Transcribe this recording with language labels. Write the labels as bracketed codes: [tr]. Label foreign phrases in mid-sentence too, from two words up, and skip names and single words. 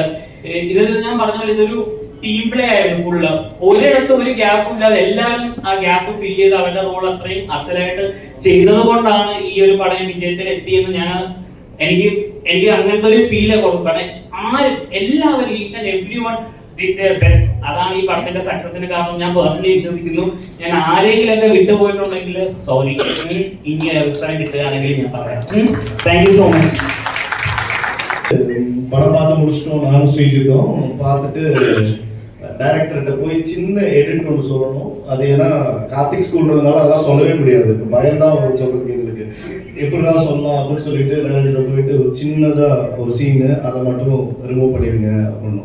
[ml] ഇത് ഞാൻ പറഞ്ഞ പോലെ ഇതൊരു [en] team play [ml] ആയിരുന്നു ഫുള്ള്. ഒരിടത്ത് ഒരു ഗ്യാപ്പ് ഇല്ലാതെ എല്ലാവരും ആ ഗ്യാപ്പ് ഫിൽ ചെയ്ത് അവരുടെ റോൾ അത്രയും അസലായിട്ട് ചെയ്തത് കൊണ്ടാണ് ഈ ഒരു പടം വിജയത്തിൽ എത്തിയെന്ന് എനിക്ക് അങ്ങനത്തെ ഒരു ഫീല് കൊടുക്കണം. [en] എല്ലാവരും each and every one did their best. [ml] അതാണ് ഈ പടത്തിന്റെ സക്സസിന് കാരണം ഞാൻ പേഴ്സണലി വിശ്വസിക്കുന്നു. ഞാൻ ആരെങ്കിലും ഒക്കെ വിട്ടുപോയിട്ടുണ്ടെങ്കിൽ സോറി. ഇനി അവസരം കിട്ടുകയാണെങ്കിൽ ഞാൻ പറയാം. [en] thank you so much. [ta] படம் பார்த்து முடிச்சிட்டோம், நானும் ஸ்ரீஜித்தும் பார்த்துட்டு டைரக்டர்கிட்ட போய் சின்ன எடிட் ஒன்று சொல்லணும். அது ஏன்னா கார்த்திக் ஸ்கூல்ன்றதுனால அதெல்லாம் சொல்லவே முடியாது, பயம்தான் சொல்றதுக்கு எங்களுக்கு. எப்படிடா சொல்லலாம் அப்படின்னு சொல்லிட்டு டைரக்டர் போயிட்டு ஒரு சின்னதாக ஒரு சீனு அதை மட்டும் ரிமூவ் பண்ணிடுங்க அப்படின்னு.